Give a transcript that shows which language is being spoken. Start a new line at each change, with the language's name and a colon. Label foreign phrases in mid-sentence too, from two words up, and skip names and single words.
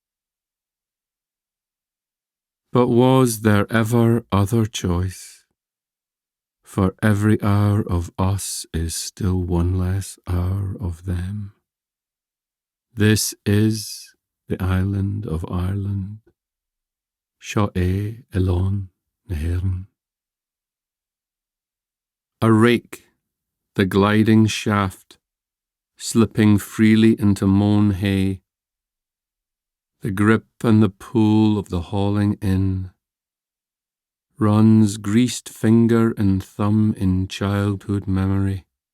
English: But was there ever other choice? For every hour of us is still one less hour of them. This is the island of Ireland,
Irish: Seo é Elon na hÉireann.
English: A rake, the gliding shaft, slipping freely into mown hay, the grip and the pull of the hauling in, runs greased finger and thumb in childhood memory.